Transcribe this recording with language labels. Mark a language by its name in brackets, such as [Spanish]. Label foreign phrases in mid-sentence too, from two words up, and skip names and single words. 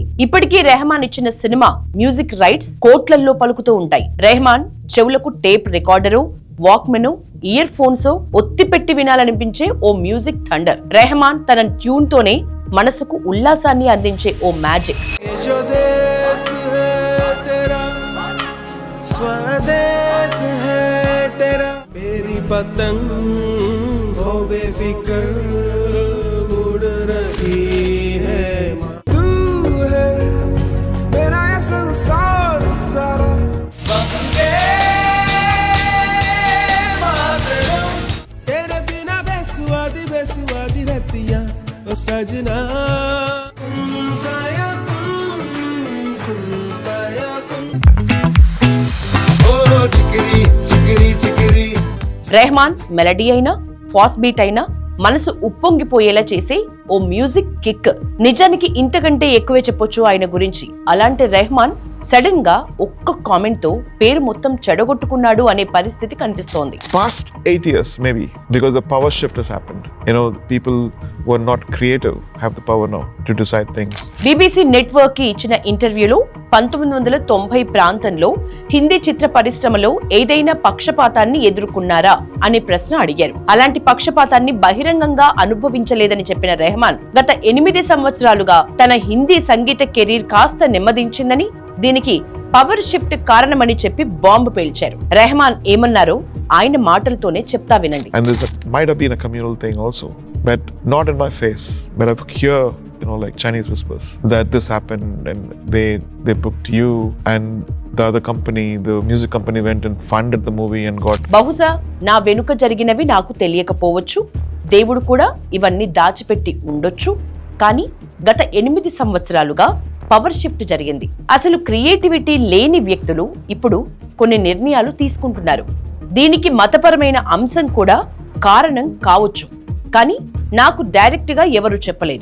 [Telugu] ఇప్పటికీ రెహమాన్ ఇచ్చిన [English] cinema music rights [Telugu] కోట్లల్లో పలుకుతూ ఉంటాయి. రెహమాన్ చెవులకు [English] tape recorder, Walkman, earphones [Telugu] ఒత్తిపెట్టి వినాలనిపించే ఓ [English] music thunder. [Telugu] రెహమాన్ తన ట్యూన్ తోనే మనసుకు ఉల్లాసాన్ని అందించే ఓ మ్యాజిక్. [Hindi] पतंग हो बेफिक्र उड़ रही है, तू है मेरा ये संसार सारा। वंदे मातरम, तेरे बिना बेसुआदी बेसुआदी रतियां ओ सजना। [Telugu] రెహమాన్ మెలడీ అయినా, [English] fast beat [Telugu] అయినా మనసు ఉప్పొంగిపోయేలా చేసే ఓ [English] music kick. [Telugu] నిజానికి ఇంతకంటే ఎక్కువే చెప్పొచ్చు ఆయన గురించి. అలాంటి రెహమాన్ సడన్ గా ఒక్క కామెంట్ తో పేరు మొత్తం చెడగొట్టుకున్నాడు అనే పరిస్థితి కనిపిస్తోంది. [English] Past 8 years maybe, because the power shift has happened. People who are not creative have the power now to decide things. [Telugu] BBC నెట్వర్క్ కి ఇచ్చిన ఇంటర్వ్యూలో 1990 ప్రాంతంలో హిందీ చిత్ర పరిశ్రమలో ఏదైనా పక్షపాతాన్ని ఎదుర్కొన్నారా అనే ప్రశ్న అడిగారు. అలాంటి పక్షపాతాన్ని బహిరంగంగా అనుభవించలేదని చెప్పిన రెహమాన్ గత 8 సంవత్సరాలుగా తన హిందీ సంగీత కెరీర్ కాస్త నెమ్మదించిందని, దీనికి [English] power shift [Telugu] కారణమని చెప్పి బాంబు పేల్చారు. రెహమాన్ ఏమన్నారో ఆయన మాటలతోనే చెప్తా వినండి. [English] And this might have been a communal thing also, but not in my face, but I hear like Chinese whispers that this happened and they booked you and the other company, the music company went and funded the movie and got. [Telugu] బహుశా నా వెనుక జరిగినవి నాకు తెలియకపోవచ్చు, దేవుడు కూడా ఇవన్నీ దాచిపెట్టి ఉండొచ్చు. కానీ గత 8 సంవత్సరాలుగా [English] power shift [Telugu] జరిగింది. అసలు క్రియేటివిటీ లేని వ్యక్తులు ఇప్పుడు కొన్ని నిర్ణయాలు తీసుకుంటున్నారు. దీనికి మతపరమైన అంశం కూడా కారణం కావచ్చు, కానీ నాకు డైరెక్ట్ గా ఎవరు చెప్పలేదు.